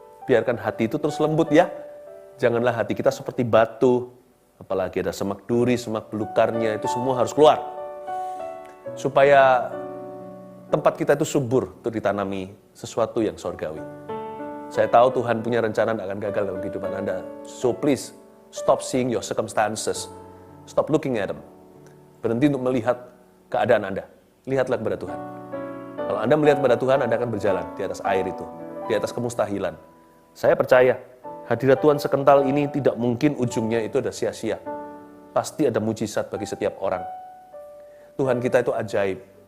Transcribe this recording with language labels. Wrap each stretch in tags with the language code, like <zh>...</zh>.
<id>Biarkan hati itu terus lembut ya. Janganlah hati kita seperti batu, apalagi ada semak duri, semak belukarnya, itu semua harus keluar. Supaya tempat kita itu subur untuk ditanami sesuatu yang surgawi. Saya tahu Tuhan punya rencana tidak akan gagal dalam kehidupan Anda.</id> <en>So please, stop seeing your circumstances. Stop looking at them.</en> <id>Berhenti untuk melihat keadaan Anda. Lihatlah kepada Tuhan. Kalau Anda melihat kepada Tuhan, Anda akan berjalan di atas air itu. Di atas kemustahilan. Saya percaya, hadirat Tuhan sekental ini tidak mungkin ujungnya itu ada sia-sia. Pasti ada mujizat bagi setiap orang. Tuhan kita itu ajaib.</id>